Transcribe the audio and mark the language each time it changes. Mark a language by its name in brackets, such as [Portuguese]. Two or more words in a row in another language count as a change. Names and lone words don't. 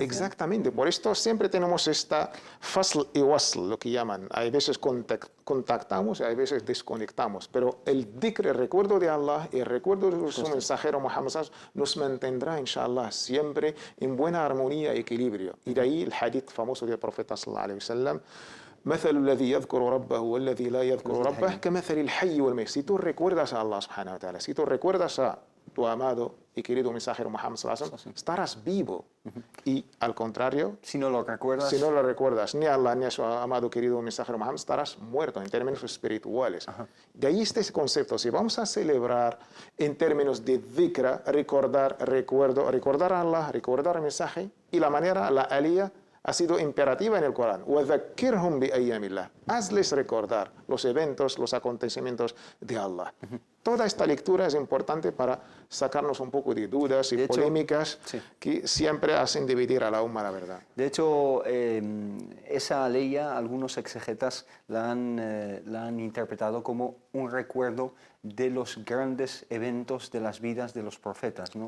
[Spanish] Exactamente, por esto siempre tenemos esta fasl y wasl, lo que llaman. Hay veces contactamos y hay veces desconectamos, pero el dhikr, el recuerdo de Allah y el recuerdo de su mensajero Muhammad nos mantendrá, inshallah, siempre en buena armonía y equilibrio. Y de ahí el hadith famoso del profeta [Arabic] صلى الله عليه وسلم: مثل الذي يذكر ربه والذي لا يذكر ربه كمثل الحي والميت. [Spanish] Si tú recuerdas a [Arabic] الله سبحانه وتعالى, [Spanish] si tú recuerdas a tu amado y querido mensajero Muhammad [Arabic] صلى الله عليه وسلم, [Spanish] estarás vivo. Y al contrario, si no lo recuerdas ni a Allah ni a su amado querido mensajero Muhammad, estarás muerto en términos espirituales. De ahí este concepto. Si vamos a celebrar en términos de dhikra, recordar a Allah, recordar el mensaje, y la manera, la aliyah, ha sido imperativa en el Corán. [Arabic] وَذَكِّرْهُمْ بِأَيَّامِ اللَّهِ. [Spanish] Hazles recordar los eventos, los acontecimientos de Allah. Toda esta lectura es importante para sacarnos un poco de dudas y polémicas que siempre hacen dividir a la umma, la verdad. De hecho, esa ley, algunos exegetas la han interpretado como un recuerdo de los grandes eventos de las vidas de los profetas, ¿no?